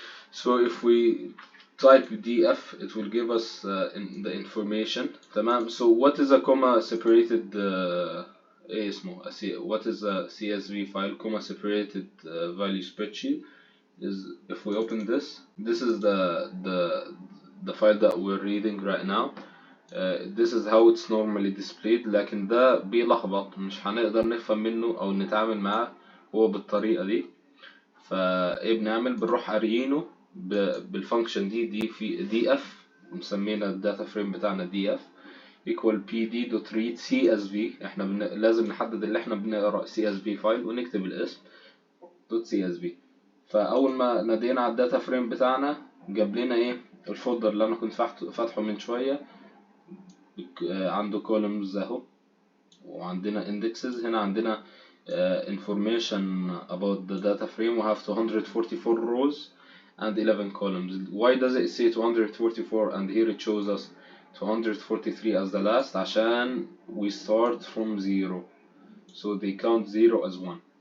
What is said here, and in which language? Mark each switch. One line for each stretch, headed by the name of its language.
English: So if we type df, it will give us the information. تمام. So what is a comma separated what is a CSV file? Comma separated value spreadsheet is, if we open this is the file that we're reading right now. This is how it's normally displayed،
Arabic: لكن ده بيلخبط، مش هنقدر نفهم منه او نتعامل معاه هو بالطريقة دي. فايه بنعمل؟ بنروح قاريينه بالفانكشن دي في df، مسمينا الداتا فريم بتاعنا df equal pd.read csv. احنا لازم نحدد اللي احنا بنقرا csv فايل ونكتب الاسم .csv. فاول ما نادينا على الداتا فريم بتاعنا جاب لنا ايه؟ الفولدر اللي انا كنت فاتحه من شويه، عنده columns اهو، وعندنا indexes. هنا عندنا
English: information about the data frame. We have 244 rows and 11 columns. Why does it say 244 and here it shows us 243 as the last?
Arabic: عشان
English: we start from 0, so they count 0 as 1.